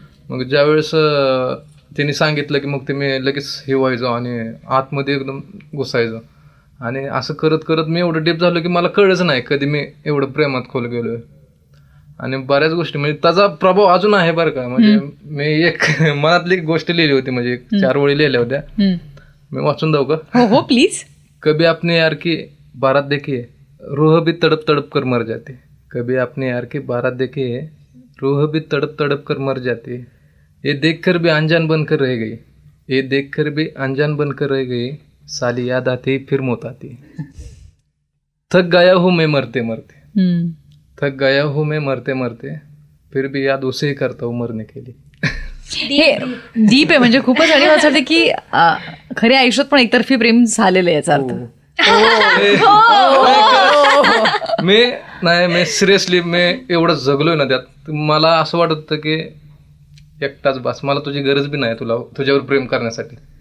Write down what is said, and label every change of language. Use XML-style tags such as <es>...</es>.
<mr>मग ज्यावेळेस त्यांनी सांगितलं की मग ते मी लगेच हे व्हायचो आणि आतमध्ये एकदम घुसायचो. आणि असं करत करत मी एवढं डीप झालो की मला कळलंच नाही कधी मी एवढं प्रेमात खोल गेलोय. आणि बऱ्याच गोष्टी म्हणजे त्याचा प्रभाव अजून आहे बरं का. म्हणजे मी एक मनातली गोष्ट लिहिली होती, म्हणजे 4 ओळी लिहिल्या होत्या. मी वाचून जाऊ का? हो हो प्लीज.</mr> <hi>कभी अपने यार की बारात देखिए रूह भी तड़प तड़प कर मर जाती. कभी अपने यार की बारात देखिए रूह भी तड़प तड़प कर मर जाती. ये देखकर भी अनजान बनकर रह गई. ये देखकर भी अनजान बनकर रह गई. साली याद आती फिर मौत आती. थक गया हूँ मैं मरते मरते. थक गया हूँ मैं मरते मरते. फिर भी याद उसे ही करता हूँ मरने के लिए.</hi> <mr>हे डीप आहे म्हणजे खूपच. आणि मला असं वाटतं की खऱ्या आयुष्यात पण एकतर्फी प्रेम झालेलं आहे याचा अर्थ. मी सिरियसली मी एवढं जगलोय ना त्यात. मला असं वाटत होतं की एकटाच बस, मला तुझी गरज बी नाही तुझ्यावर प्रेम करण्यासाठी.</mr>